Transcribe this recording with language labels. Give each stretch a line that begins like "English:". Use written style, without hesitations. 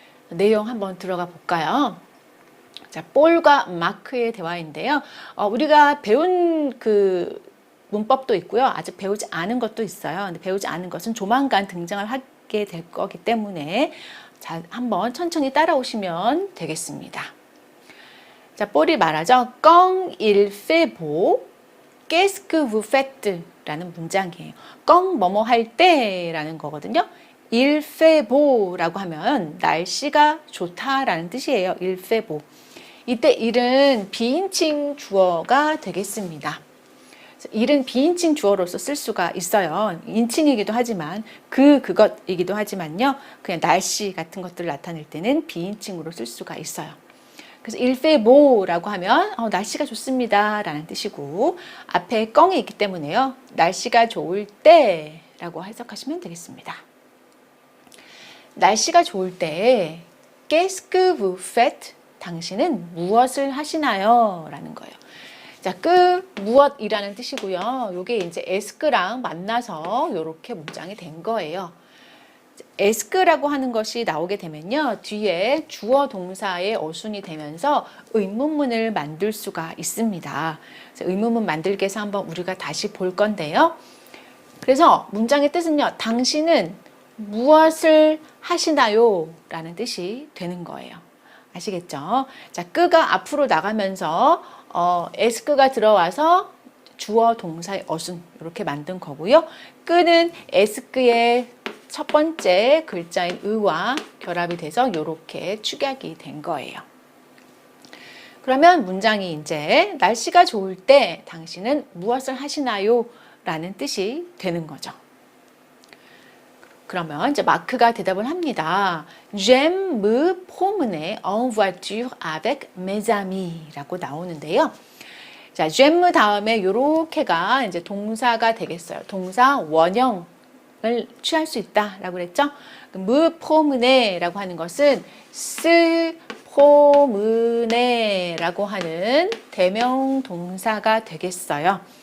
Korean: 내용 한번 들어가 볼까요? 자, 볼과 마크의 대화인데요. 우리가 배운 그 문법도 있고요. 아직 배우지 않은 것도 있어요. 근데 배우지 않은 것은 조만간 등장을 하게 될 거기 때문에 자, 한번 천천히 따라오시면 되겠습니다. 자, 볼이 말하죠.
French: Quand il fait beau, qu'est-ce que vous faites?
Korean: 라는 문장이에요. quand 뭐뭐 할 때라는 거거든요.
French: il fait beau
Korean: 라고 하면 날씨가 좋다라는 뜻이에요.
French: il fait beau.
Korean: 이때 일은 비인칭 주어가 되겠습니다. 일은 비인칭 주어로서 쓸 수가 있어요. 인칭이기도 하지만 그것이기도 하지만요. 그냥 날씨 같은 것들을 나타낼 때는 비인칭으로 쓸 수가 있어요. 그래서
French: il fait beau
Korean: 라고 하면 날씨가 좋습니다 라는 뜻이고 앞에 껑이 있기 때문에요. 날씨가 좋을 때라고 해석하시면 되겠습니다. 날씨가 좋을 때
French: qu'est-ce que vous faites?
Korean: 당신은 무엇을 하시나요? 라는 거예요. 자, 무엇이라는 뜻이고요. 요게 이제 에스크랑 만나서 이렇게 문장이 된 거예요. 에스크라고 하는 것이 나오게 되면요. 뒤에 주어 동사의 어순이 되면서 의문문을 만들 수가 있습니다. 그래서 의문문 만들기 위해서 한번 우리가 다시 볼 건데요. 그래서 문장의 뜻은요. 당신은 무엇을 하시나요? 라는 뜻이 되는 거예요. 아시겠죠? 자, 끄가 앞으로 나가면서 에스크가 들어와서 주어 동사의 어순 이렇게 만든 거고요. 끄는 에스크의 첫 번째 글자인 의와 결합이 돼서 이렇게 축약이 된 거예요. 그러면 문장이 이제 날씨가 좋을 때 당신은 무엇을 하시나요? 라는 뜻이 되는 거죠. 그러면 이제 마크가 대답을 합니다.
French: J'aime me promener en voiture avec mes amis 라고 나오는데요.
Korean: 자, j'aime 다음에 요렇게가 이제 동사가 되겠어요. 동사 원형 을 취할 수 있다라고 그랬죠.
French: me promener
Korean: 라고 하는 것은 se promener라고 하는 대명 동사가 되겠어요.